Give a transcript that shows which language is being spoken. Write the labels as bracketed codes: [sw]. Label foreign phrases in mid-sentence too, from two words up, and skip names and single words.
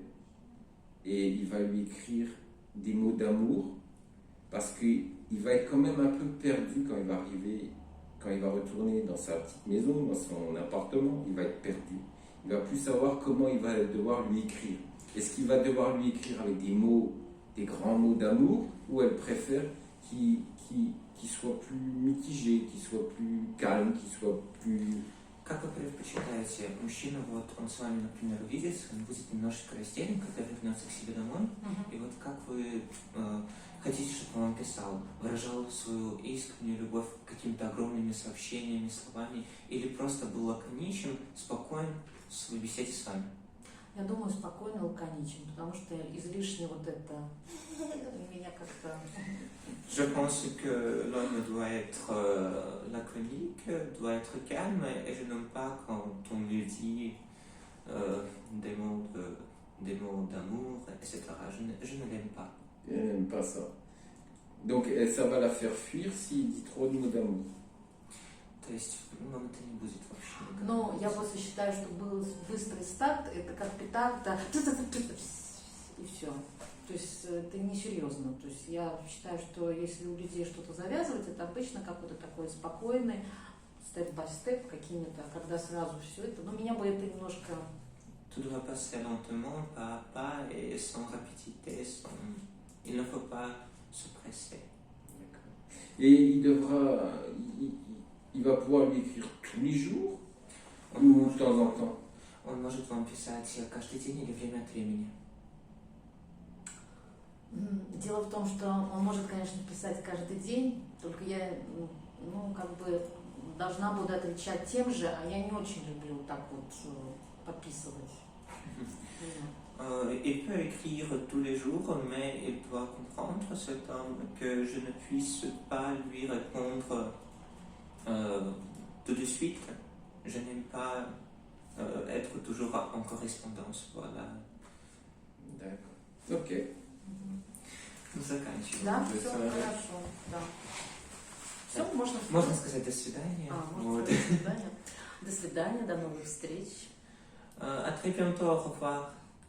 [fr] Et il va lui écrire des mots d'amour parce qu'il va être quand même un peu perdu quand il va arriver, quand il va retourner dans sa petite maison, dans son appartement, il va être perdu. Il va plus savoir comment il va devoir lui écrire. Est-ce qu'il va devoir lui écrire avec des mots, des grands mots d'amour, ou elle préfère qu'il soit plus mitigé, qu'il soit plus calme, qu'il soit plus... [ru] Как вы предпочитаете? Мужчина, вот он с вами, например, увидится, он будет немножечко растерян, когда вернется к себе домой. И вот как вы хотите, чтобы он вам писал? Выражал свою искреннюю любовь какими-то огромными сообщениями, словами? Или просто был лаконичен, спокоен в своей беседе с вами? Я думаю, спокойно, лаконичен, потому что излишне вот это меня как-то... [fr] Je pense que l'homme doit être laconique, doit être calme, et je n'aime pas quand on lui dit des mots d'amour, etc. Je ne l'aime pas. Elle n'aime pas ça. Donc ça va la faire fuir s'il dit trop de mots d'amour. [ru] То есть, это не будет вообще никак. Но я просто считаю, что был быстрый старт, это как петарда, и все. То есть это несерьезно. То есть я считаю, что если у людей что-то завязывать, это обычно какой-то такой спокойный [en] step-by-step [ru] какими-то, когда сразу все это. Но меня бы это немножко... [fr] Tout doit passer lentement, pas à pas, et sans rapidité, il ne faut pas se presser. Et il va pouvoir lui écrire tous les jours ou de temps en temps. [ru] Он может вам писать каждый день или время от времени. Дело в том, что он может, конечно, писать каждый день, только я, должна буду отвечать тем же, а я не очень люблю так вот подписывать. [fr] Il peut écrire tous les jours, mais il doit comprendre, cet homme, que je ne puisse pas lui répondre tout de suite. Je n'aime pas être toujours en correspondance. Voilà. D'accord. Ok. [ru] Заканчиваем. Да, все хорошо. Да. Все, Можно сказать до свидания. Можно сказать до свидания. До свидания, до новых встреч. [fr] À très bientôt, au revoir.